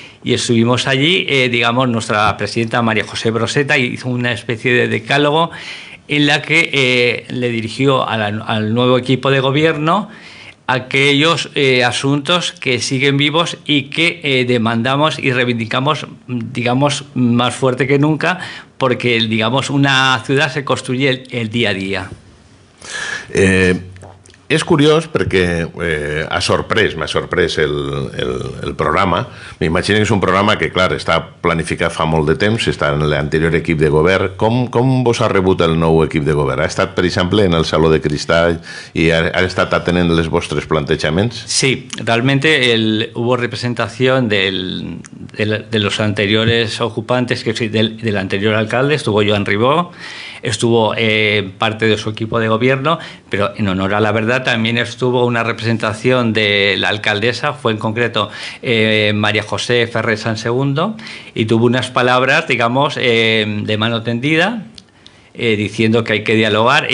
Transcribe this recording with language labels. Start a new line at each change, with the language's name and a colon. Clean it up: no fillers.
Spanish: Y estuvimos allí, nuestra presidenta María José Broseta hizo una especie de decálogo en la que le dirigió al nuevo equipo de gobierno aquellos asuntos que siguen vivos y que demandamos y reivindicamos, más fuerte que nunca, porque, una ciudad se construye el día a día.
Catalan: És curiós perquè m'ha sorprès el programa. M'imagino que és un programa que, clar, està planificat fa molt de temps, està en l'anterior equip de govern. Com vos ha rebut el nou equip de govern? Ha estat, per exemple, en el Saló de Cristal i ha estat atenent els vostres plantejaments?
Spanish: Sí, realmente hubo representación de los anteriores ocupantes, del anterior alcalde, estuvo Joan Ribó, estuvo parte de su equipo de gobierno, pero en honor a la verdad también estuvo una representación de la alcaldesa, fue en concreto María José Ferrer San Segundo, y tuvo unas palabras, de mano tendida, diciendo que hay que dialogar.